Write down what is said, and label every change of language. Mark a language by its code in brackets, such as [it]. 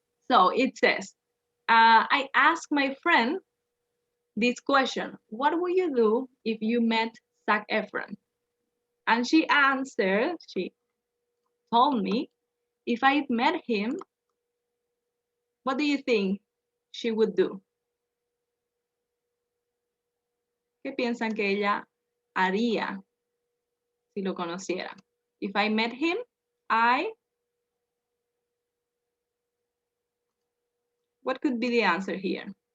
[en] So it says, I asked my friend this question: what would you do if you met Zac Efron? And she answered, she told me, if I met him, what do you think she would do? [es] ¿Qué piensan que ella haría si lo conociera? [en] If I met him, what could be the answer here?